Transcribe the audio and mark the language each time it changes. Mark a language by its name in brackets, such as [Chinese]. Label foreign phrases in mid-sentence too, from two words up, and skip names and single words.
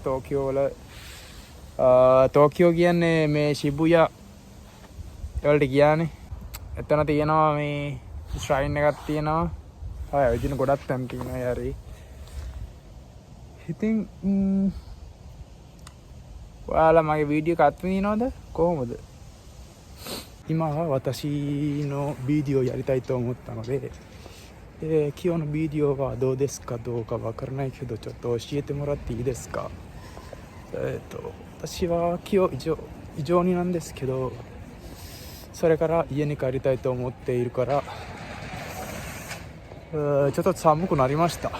[Sinhala] ටෝකියෝ වල ටෝකියෝ කියන්නේ මේ ශිබුයා ඒවලට ගියානේ. එතන තියෙනවා මේ ශ්‍රයින් එකක් තියෙනවා. ආය විදින ගොඩක් තැන් තියෙනවා යාරේ. ඉතින් ඔයාලා මගේ වීඩියෝ එක අත්විඳිනවද කොහොමද? [Japanese] 今は私のビデオやりたいと思ったので、今日のビデオはどうですかどうかわからないけどちょっと教えてもらっていいですか？私は今日異常になんですけど、それから家に帰りたいと思っているから、ちょっと寒くなりました。